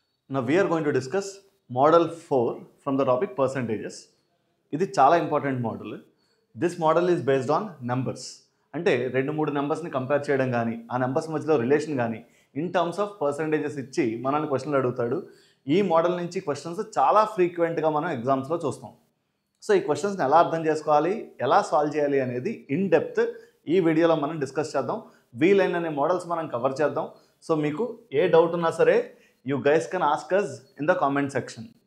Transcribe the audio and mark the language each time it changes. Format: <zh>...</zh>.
<en>Now we are going to discuss model 4 from the topic percentages.</en> <te>ఇది చాలా important model.</te> <en>This model is based on numbers.</en> <te>అంటే 2-3 నెంబర్స్ని compare చేయడం కానీ ఆ numbers మధ్యలో రిలేషన్ కానీ ఇన్ టర్మ్స్ ఆఫ్ పర్సంటేజెస్ ఇచ్చి మనల్ని క్వశ్చన్లు అడుగుతాడు. ఈ మోడల్ నుంచి క్వశ్చన్స్ చాలా ఫ్రీక్వెంట్గా మనం ఎగ్జామ్స్లో చూస్తాం. సో ఈ క్వశ్చన్స్ని ఎలా అర్థం చేసుకోవాలి, ఎలా సాల్వ్ చేయాలి అనేది ఇన్ డెప్త్ ఈ వీడియోలో మనం డిస్కస్ చేద్దాం. వీలైన మోడల్స్ మనం కవర్ చేద్దాం.</te> <en>so</en> <te>మీకు ఏ డౌట్ ఉన్నా సరే</te> <en>you guys can ask us in the comment section.</en>